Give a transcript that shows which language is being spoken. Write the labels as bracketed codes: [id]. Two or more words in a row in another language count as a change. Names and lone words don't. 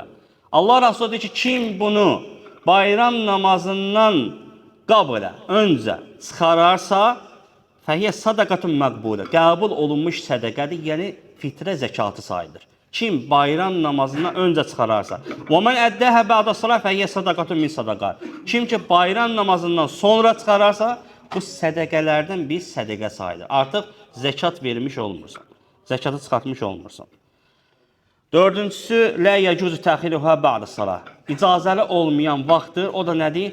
[az] Allah Rəsulü deyir ki, kim bunu bayram namazından qablə, öncə çıxararsa, [ar] فهي صدقة مقبولة. [az] Qəbul olunmuş sədəqədir, yəni fitrə zəkatı sayılır. Kim bayram namazından öncə çıxararsa. [ar] ومن أداها بعد الصلاة فهي صدقة من الصدقات. [az] Kim ki bayram namazından sonra çıxararsa, bu sədəqələrdən bir sədəqə sayılır. Artıq zəkat vermiş olmursan. Zəkatı çıxartmış olmursan. Dördüncüsü, [ar] لا يجوز تأخيرها بعد الصلاة. [az] İcazəli olmayan vaxtdır. O da nədir?